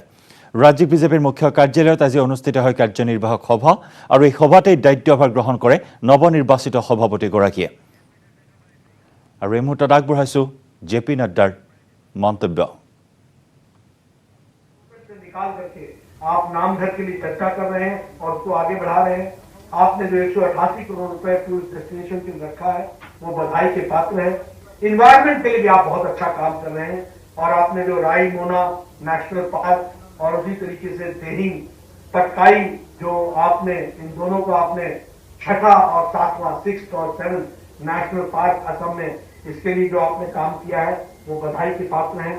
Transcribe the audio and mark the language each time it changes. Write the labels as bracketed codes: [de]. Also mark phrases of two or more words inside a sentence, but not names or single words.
[as] ৰাজ্যিক বিজেপিৰ মুখ্য কাৰ্যালয়ত আজি অনুষ্ঠিত হয় কাৰ্যনিৰ্বাহক সভা আৰু এই সভাতেই দায়িত্বভাৰ গ্ৰহণ কৰে নৱনিৰ্বাচিত সভাপতিগৰাকীয়ে। আৰু এই মুহূৰ্তত আগবঢ়াইছোঁ জে পি নাড্ডাৰ মন্তব্য। [hi] आप नाम घर के लिए चर्चा कर रहे हैं और उसको आगे बढ़ा रहे हैं। आपने जो 188 करोड़ रुपए [en] tourist destination [hi] के लिए रखा है वो बधाई के पात्र है। इन्वायरमेंट के लिए भी आप बहुत अच्छा काम कर रहे हैं और आपने जो राई मोना [en] national park [hi] और उसी तरीके से देहिंग पटकाई जो आपने इन दोनों को आपने 6ठा और 7वां 6th और 7th नेशनल पार्क असम में इसके लिए जो आपने काम किया है वो बधाई के पात्र हैं।